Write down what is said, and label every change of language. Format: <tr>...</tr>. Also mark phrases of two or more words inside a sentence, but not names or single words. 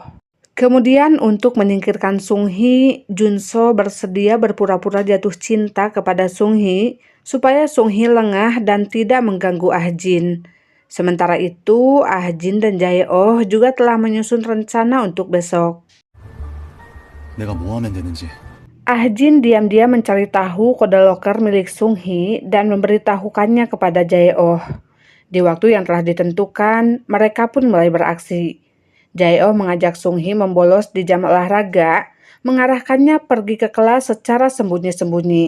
<id>Kemudian untuk menyingkirkan Sung-hee, Junso bersedia berpura-pura jatuh cinta kepada Sung-hee supaya Sung-hee lengah dan tidak mengganggu Ah-jin. Sementara itu, Ah-jin dan Jae-oh juga telah menyusun rencana untuk besok.</id> <ko>내가 뭐 하면 되는지.</ko> <id>Ah-jin diam-diam mencari tahu kode loker milik Sung-hee dan memberitahukannya kepada Jae-oh. Di waktu yang telah ditentukan, mereka pun mulai beraksi. Jae-oh mengajak Sung-hee membolos di jam olahraga, mengarahkannya pergi ke kelas secara sembunyi-sembunyi.</id>